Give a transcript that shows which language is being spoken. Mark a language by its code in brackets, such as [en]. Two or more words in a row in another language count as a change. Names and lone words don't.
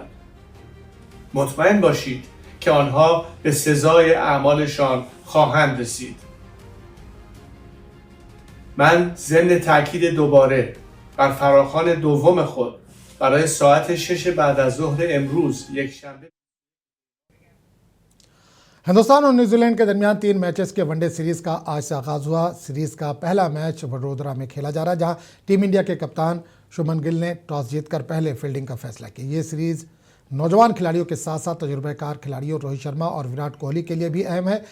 [fa] مطمئن باشید که آنها به سزای اعمالشان خواهند رسید. من ضمن تاکید دوباره بر فراخوان دوم خود برای ساعت 6 بعد از ظهر امروز یک شنبه [ur] ہندوستان اور نیوزی لینڈ کے درمیان 3 میچز کے ون ڈے سیریز کا آج سے آغاز ہوا. سیریز کا پہلا میچ وڈودرا میں کھیلا جا رہا ہے، جہاں ٹیم انڈیا کے کپتان شبمن گل نے ٹاس جیت کر پہلے فیلڈنگ کا فیصلہ کیا. یہ سیریز نوجوان کھلاڑیوں کے ساتھ ساتھ تجربہ کار کھلاڑیوں روہت شرما اور ویراٹ کوہلی کے لیے بھی اہم ہے.